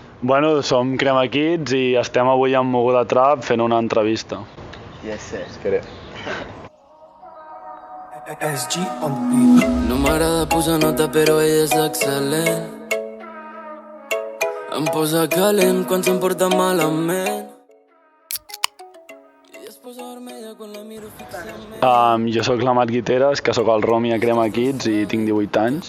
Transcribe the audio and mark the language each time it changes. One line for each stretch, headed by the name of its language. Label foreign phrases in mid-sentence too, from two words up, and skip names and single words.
Catalan: Bueno, som Crema Kids i estem avui amb Moguda Trap fent una entrevista.
English: Yes, sir. SG on the beat.
Catalan: No m'agrada posar nota però ella és excel·lent. Em posa calent quan se'm porta malament. I es posa vermella quan la miro fixament. Jo sóc l'Amat Guiteres, que sóc el Romi a Crema Kids i tinc 18 anys.